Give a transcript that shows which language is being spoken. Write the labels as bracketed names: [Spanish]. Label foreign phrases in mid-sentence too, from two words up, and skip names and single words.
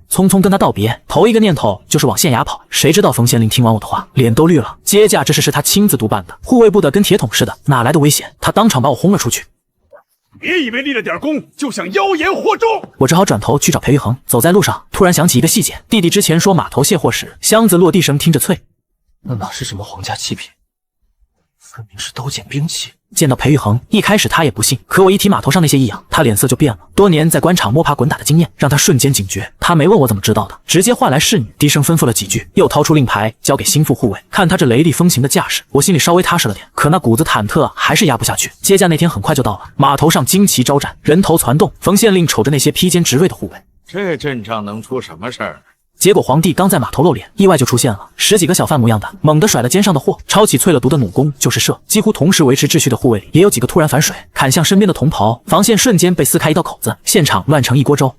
[Chinese] 匆匆跟他道別，頭一個念頭就是往縣衙跑。誰知道馮縣令聽完我的話，臉都綠了。接駕這事是他親自督辦的，護衛部的跟鐵桶似的，哪來的危險？他當場把我轟了出去。別以為立了點功就想妖言惑眾。我只好轉頭去找裴玉衡。走在路上，突然想起一個細節，弟弟之前說碼頭卸貨時，箱子落地聲聽着脆。那哪是什麼皇家器品，分明是刀劍兵器。見到裴玉衡，一開始他也不信，可我一提碼頭上那些異樣，他臉色就變了。多年在官場摸爬滾打的經驗，讓他瞬間警覺。他沒問我怎麼知道的，直接喚來侍女，低聲吩咐了幾句，又掏出令牌交給心腹護衛。看他這雷厲風行的架勢，我心裡稍微踏實了點，可那股子忐忑還是壓不下去。接駕那天很快就到了，碼頭上旌旗招展，人頭攒動。馮縣令瞅着那些披肩執銳的護衛，這陣仗能出什麼事兒？結果皇帝剛在碼頭露臉，意外就出現了10幾個小販模樣的，猛地甩了肩上的貨，抄起淬了毒的弩弓就是射。幾乎同時維持秩序的護衛裡，也有幾個突然反水，砍向身邊的同袍，防線瞬間被撕開一道口子，現場亂成一鍋粥。